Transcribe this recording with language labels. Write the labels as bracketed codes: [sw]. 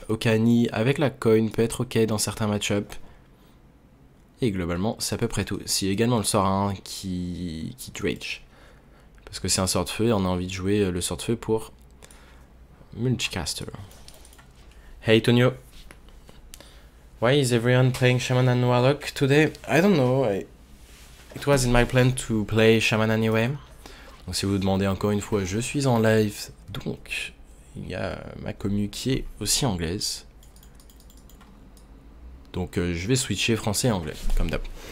[fr] Okani avec la coin peut être ok dans certains match-ups. Et globalement, c'est à peu près tout. C'est également le sort 1 qui Dredge. Parce que c'est un sort de feu et on a envie de jouer le sort de feu pour Multicaster. [en] Hey Tonio. Why is everyone playing Shaman and Warlock today? I don't know. It was in my plan to play Shaman anyway. [fr] Donc si vous vous demandez encore une fois, je suis en live. Donc, il y a ma commu qui est aussi anglaise. Donc je vais switcher français et anglais, comme d'hab.